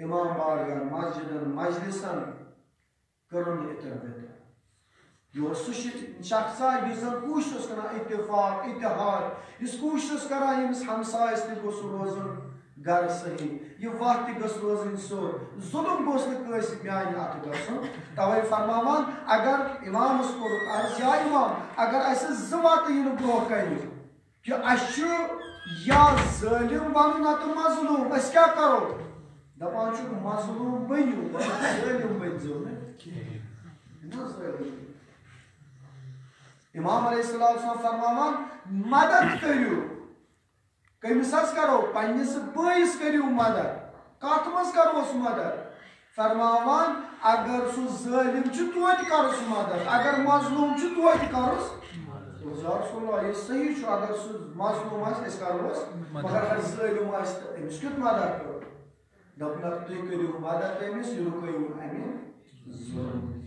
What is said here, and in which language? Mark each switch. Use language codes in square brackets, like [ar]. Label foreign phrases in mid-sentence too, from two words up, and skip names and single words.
[ks] امام بارگاہن مسجدن مجلسن کٔرٕن نہٕ اِتر بِتر یہِ اوس سُہ شخصا یُس زن کوٗشش اوس کران اتفاق اتحاد یُس کوٗشش اوس کران ییٚمِس ہمسایس تہِ گوٚژھ روزُن گر صحیح یہ وقت گس روزن سور ظلم گوس نس میانہ ات گھن توے فرماوان اگر امامس کور عرض یا امام اگر اس زوات ین برو کن کہ اس یا ظالم بنو نت مظلوم اس کیا کرو دپان مظلوم بنو ظالم بنزو امام علیہ السلام فرماوان مدد کرو کمس کرو پنس بٲیس کرو مدد کت مز کروس مدد فرماوان اگر سہ ظالم توتہ کرس مدد اگر مظلوم توتہ کرس یا رسول اللہ یہ صحیح اگر سہ مظلوم آس کروس مگر اگر ظالم آس تو امس کیت مدد کرو دپن تھی کرو مدد امس یہ رکو امہ ظلم